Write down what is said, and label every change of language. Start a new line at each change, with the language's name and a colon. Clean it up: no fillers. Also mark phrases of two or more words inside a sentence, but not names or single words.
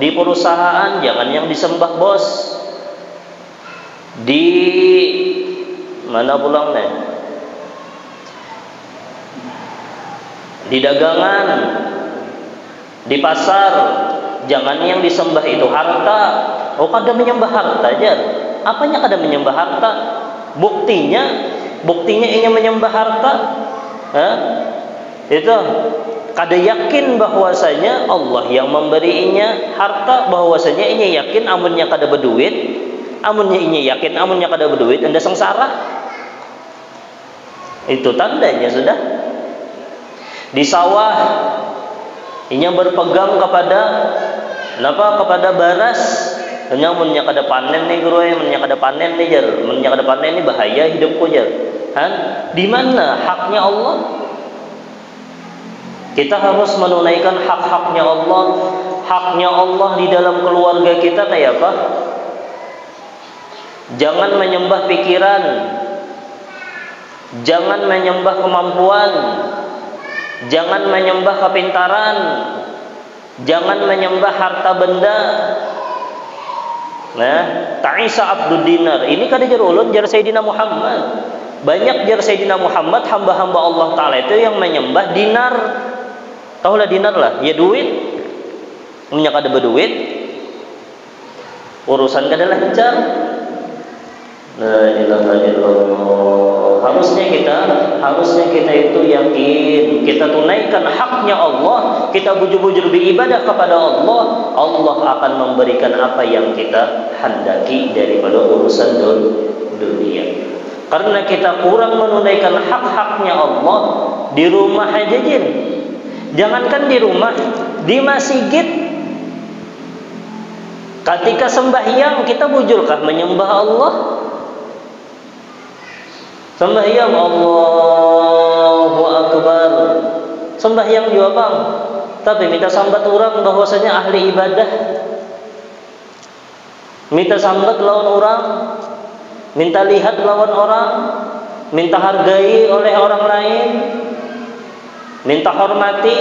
Indonesian: Di perusahaan jangan yang disembah bos. Di mana pulangnya? Di dagangan, di pasar, jangan yang disembah itu harta. Oh,
Banjar: kada menyembah harta aja. Apanya kada menyembah harta? Buktinya ini menyembah harta.
Indonesian: Itu kada yakin bahwasanya Allah yang memberinya harta, bahwasanya ini yakin amunnya kada berduit, amunnya ini yakin amunnya kada berduit anda sengsara. Itu tandanya sudah. Di sawah ini berpegang kepada kepada baras.
Banjar: Munnya kada panen nih guru, munnya kada panen nih jar, munnya kada panen nih bahaya hidupku jar.
Indonesian: Di mana haknya Allah? Kita harus menunaikan hak-haknya Allah. Haknya Allah di dalam keluarga kita kayak apa? Jangan menyembah pikiran, jangan menyembah kemampuan, jangan menyembah kepintaran, jangan menyembah harta benda.
Arabic: تعس عبد الدينار.
Banjar: Ini kada jar ulun, jar Sayyidina Muhammad. Banyak jar Sayyidina Muhammad hamba-hamba Allah Ta'ala itu yang menyembah dinar. Tahulah dinar lah, ya duit. Punya kada berduit, urusan kada lancar.
Arabic: لا إله إلا الله.
Indonesian: Harusnya kita itu yakin, kita tunaikan haknya Allah, kita bujur-bujur beribadah kepada Allah. Allah akan memberikan apa yang kita hendaki daripada urusan dunia. Karena kita kurang menunaikan hak-haknya Allah di rumah aja jin. Jangankan di rumah, di masjid. Ketika sembahyang kita bujurkah menyembah Allah? Sembahyang
Arabic: الله أكبر,
Indonesian: sembahyang juga bang, tapi minta sambat orang bahwasanya ahli ibadah, minta sambat lawan orang, minta lihat lawan orang, minta hargai oleh orang lain, minta hormati.